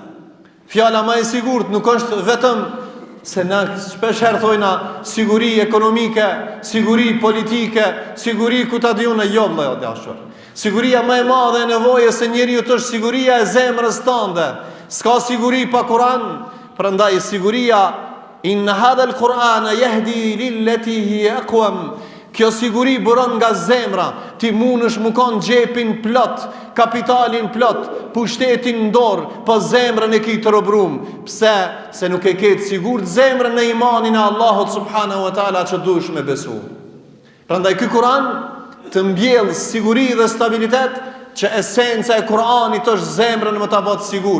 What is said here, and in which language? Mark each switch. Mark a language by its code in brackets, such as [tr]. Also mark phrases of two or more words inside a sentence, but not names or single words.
[sq] Fjala më e sigurt nuk është vetëm se na shpesh herë thojna siguri ekonomike, siguri politike, siguri ku ta diun e jo vëllai dashur. Siguria më e madhe e nevojës së njeriu është siguria e zemrës tënde. S'ka siguri pa Kur'an, prandaj siguria [ar] إن هذا القرآن يهدي للتي هي أقوم. [sq] Kjo siguri buron nga zemra. Ti mundesh më kon xhepin plot, kapitalin plot, pushtetin në dorë, po zemrën e ke të robrum. Pse? Se nuk e ke të sigurt zemrën në imanin e Allahut [ar] سبحانه وتعالى [sq] që duhesh me besu. Prandaj ky Kur'an të mbjell siguri dhe stabilitet, që esenca e Kur'anit është zemrën më ta bë të sigurt.